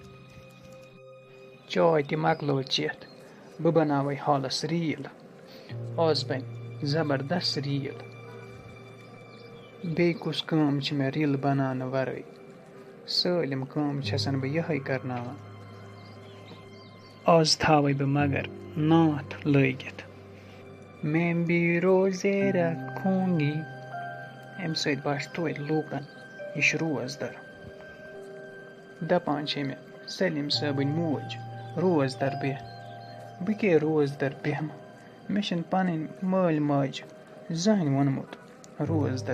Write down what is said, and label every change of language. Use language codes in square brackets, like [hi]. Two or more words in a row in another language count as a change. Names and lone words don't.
[ks] چاے تہِ مۄکلٲو چٮ۪تھ بہٕ بناوے حالس ریٖل آز بنہِ زبردست ریٖل بیٚیہِ کُس کٲم چھِ مےٚ ریٖل بناونہٕ ورٲے سٲلِم کٲم چھَسن بہٕ یِہے کرناوان آز تھاوے بہٕ مگر ناتھ لٲگِتھ [ur] میں بھی روزے رکھونگی [ks] اَمہِ سۭتۍ باسہِ توتہِ لوٗکن یہِ چھُ روزدر دپان چھے مےٚ سلیٖم صٲبٕنۍ موج روزدر بیٚہہ بہٕ کیٛاہ روزدر بیٚہمہٕ مےٚ چھِنہٕ پنٕنۍ مٲلۍ ماجہِ زٕہٕنۍ ووٚنمُت روزدر